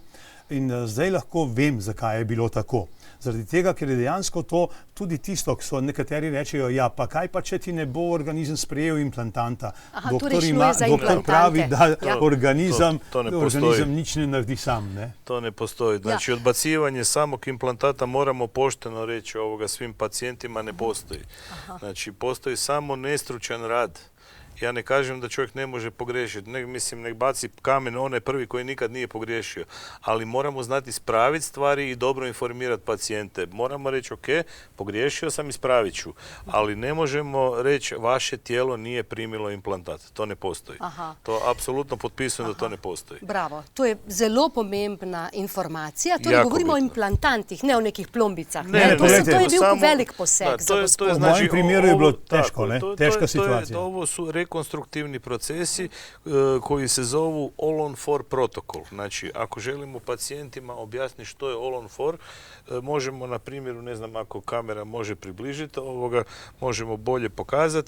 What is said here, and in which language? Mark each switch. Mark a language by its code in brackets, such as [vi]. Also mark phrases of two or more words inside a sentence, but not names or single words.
[sl] In zdaj lahko vem, zakaj je bilo tako. Zaradi tega, ker je dejansko to tudi tisto, ki so nekateri rečejo, ja, pa kaj pa, če ti ne bo organizem sprejel implantanta. Doktor pravi, da organizem nič ne naredi sam. Ne? [hr] To ne postoji. Znači, odbacivanje samog implantata moramo pošteno reći svim pacijentima ne postoji. Znači, postoji samo nestručan rad. Ja ne kažem da čovjek ne može pogriješiti, nek baci kamen onaj prvi koji nikad nije pogriješio, ali moramo znati ispraviti stvari i dobro informirati pacijente. Moramo reći, ok, pogriješio sam, ispravit ću, ali ne možemo reći vaše tijelo nije primilo implantat. To ne postoji. To apsolutno potpisujem da to ne postoji. [sl] Bravo, to je zelo pomembna informacija. Torej govorimo o implantantih, ne o nekih plombicah. To je bil velik poseg za gospod. V mojem primeru je bilo teško, teška situacija. [hr] Ovo su rekonstruktivni procesi koji se zovu All-on-4 protokol. Znači, ako želimo pacijentima objasniti što je All-on-4, možemo na primjeru, ne znam ako kamera može približiti, možemo bolje pokazati.